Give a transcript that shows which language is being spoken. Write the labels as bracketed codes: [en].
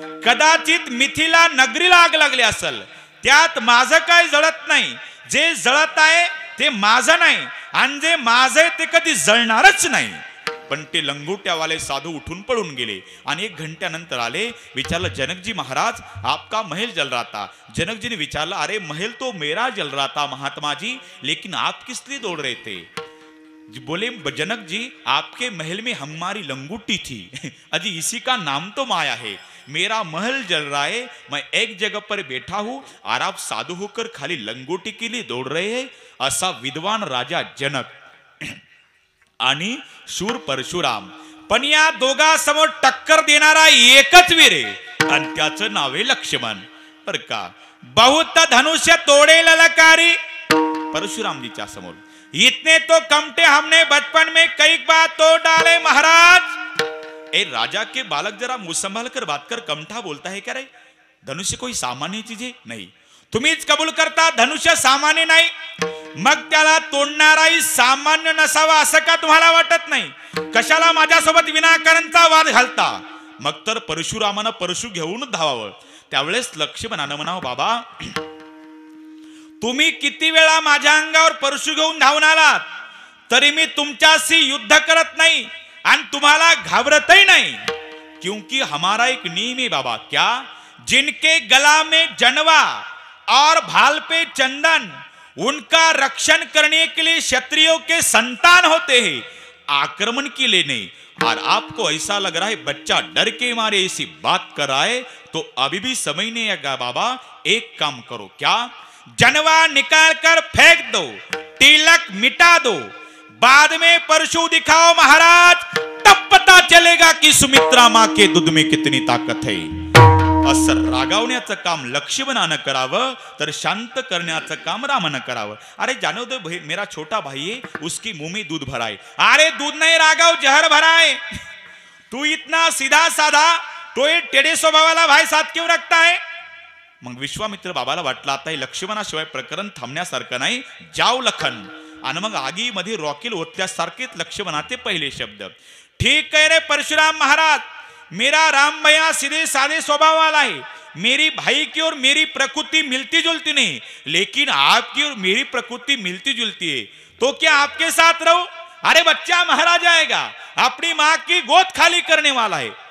[mr] कदाचित मिथिला नगरीला आग लागली असेल, त्यात माझं काय जळत नाही. जे जळत आहे ते माझं नाही, आणि जे माझं आहे ते कधी जळणारच नाही. पण ते लंगोट्यावाले साधू उठून पळून गेले. आणि 1 घंट्यानंतर आले. विचारलं, [hi] जनकजी महाराज आपका महल जल रहा था. जनकजी ने [mr] विचारलं, [hi] अरे महल तो मेरा जल रहा था महात्मा जी, लेकिन आप किस लिए दौड़ रहे थे? बोले, जनक जी आपके महल में हमारी लंगोटी थी, अजी इसी का नाम तो माया है. मेरा महल जल रहा है, मैं एक जगह पर बैठा हूं और आप साधु होकर खाली लंगोटी के लिए दौड़ रहे हैं. [mr] असा विद्वान राजा जनक आणि शूर परशुराम. पण या दोघांसमोर टक्कर देणारा एकच वीर आहे, आणि त्याचं नाव आहे लक्ष्मण. बर का, [hi] बहुत धनुष्य तोडे ललकारी. [mr] परशुरामजीच्या समोर, [hi] इतने तो कमटे हमने बचपन में कई बार तोड़ डाले महाराज. ए राजा के बालक, जरा मुंह संभाल कर बात कर. कमठा बोलता है क्या रे? धनुष्य कोई सामान्य चीज है? [mr] नाही. तुम्हीच कबूल करता धनुष्य सामान्य नाही, मग त्याला तोडणाराही सामान्य नसावा असं का तुम्हाला वाटत नाही? कशाला माझ्यासोबत विनाकारणचा वाद घालता? मग तर परशुरामानं परशु घेऊन धावावं. त्यावेळेस लक्ष्मणानं म्हणावं, बाबा तुम्ही किती वेळा माझ्या अंगावर परशु घेऊन धावून आलात, तरी मी तुमच्याशी युद्ध करत नाही आणि तुम्हाला घाबरतही नाही. [hi] क्योंकि हमारा एक नियम है बाबा. क्या? जिनके गला में जनवा और भाल पे चंदन, उनका रक्षण करने के लिए क्षत्रियों के संतान होते हैं, आक्रमण के लिए नहीं. और आपको ऐसा लग रहा है बच्चा डर के मारे ऐसी बात कर रहा है, तो अभी भी समझ नहीं आएगा बाबा. एक काम करो, क्या? जनवा निकाल कर फेंक दो, तिलक मिटा दो, बाद में परशु दिखाओ महाराज, तब पता चलेगा कि सुमित्रा मां के दूध में कितनी ताकत है. [mr] असं रागावण्याचं काम लक्ष्मणानं करावं, तर शांत करण्याचं काम रामानं करावं. [hi] अरे जानो दो भाई, मेरा छोटा भाई है, उसकी मुंह में दूध भरा है. अरे दूध नहीं रागाव, जहर भरा है. तू इतना सीधा साधा, तो ये टेढ़े स्वभाव वाला भाई साथ क्यों रखता है? [mr] मग विश्वामित्र बाबाला वाटलं, आता हे लक्ष्मणाशिवाय प्रकरण थांबण्यासारखं नाही, जाव लखन. आणि मग आगीमध्ये रॉकेल ओतल्यासारखेच लक्ष्मणाचे पहिले शब्द. [hi] ठीक है रे परशुराम महाराज, मेरा राम भैया सीधे साधे स्वभाव वाला है. मेरी भाई की और मेरी प्रकृति मिलती जुलती नहीं, लेकिन आपकी और मेरी प्रकृति मिलती जुलती है. तो क्या आपके साथ रहूं? अरे बच्चा महाराज आएगा, अपनी माँ की गोद खाली करने वाला है.